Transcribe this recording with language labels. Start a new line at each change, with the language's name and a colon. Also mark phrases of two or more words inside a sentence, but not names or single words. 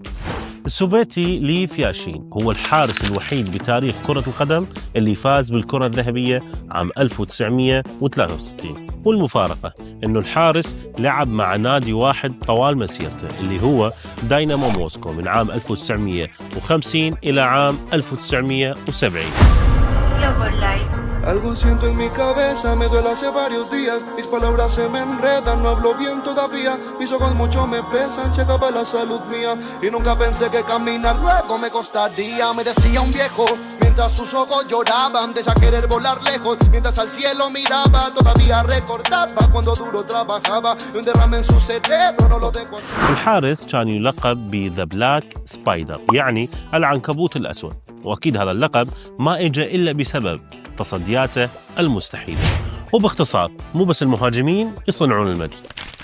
Arabic: السوفيتي ليف ياشين هو الحارس الوحيد بتاريخ كرة القدم اللي فاز بالكرة الذهبية عام 1963. والمفارقة انه الحارس لعب مع نادي واحد طوال مسيرته اللي هو داينامو موسكو من عام 1950 إلى عام 1970.
Spanish: Algo siento en mi cabeza, me duele hace varios días. Mis palabras se me enredan, no hablo bien todavía. Mis ojos mucho me pesan, se acaba la salud mía. Y nunca pensé que caminar luego me costaría. Me decía un viejo, mientras sus ojos lloraban, de querer volar lejos. Mientras al cielo miraba, todavía recordaba cuando duro trabajaba. Y un derrame en su cerebro no lo dejo así.
Arabic: الحارس كان يلقب بذا بلاك سبايدر، يعني العنكبوت الأسود، وأكيد هذا اللقب ما إجا إلا بسبب تصدياته المستحيلة. وباختصار، مو بس المهاجمين يصنعون المجد.